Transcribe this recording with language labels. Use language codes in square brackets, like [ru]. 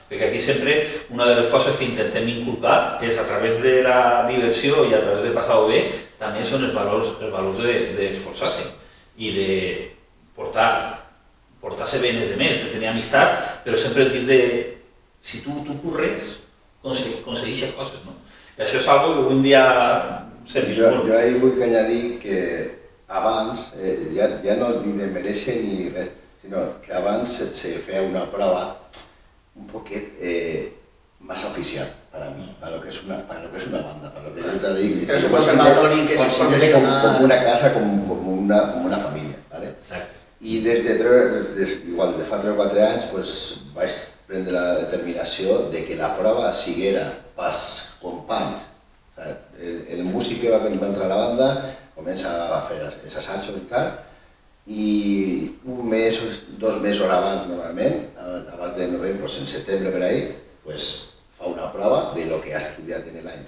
[ca] Perquè aquí sempre una de les coses que intentem inculcar és a través de la diversió i a través de passar-ho bé, també són els valors d'esforçar-se i de portar-se bé els altres, de tenir amistat, però sempre dins de si tu curres, aconsegueixes coses, no? I això és una cosa que avui en dia serveix molt. Jo ahí vull añadir que abans, ja no ni de mereixer ni res, sinó que abans se feia una prova un poquet [es] más oficial para mí, para lo que es una banda, para lo que yo te digo. Que es un conservatorio que es profesional. Como una casa, como una familia, ¿vale? [ca] Exacte. I igual de fa 3 o 4 anys pues, vaig prendre la determinació de que la prova siguera pels companys. O sigui, el músic que va entrar a la banda comença a fer els assajos i tal, i un mes o 2 mesos abans, normalment, abans de novembre, en setembre per ahí, pues, fa una prova de lo que ha estudiat en l'any.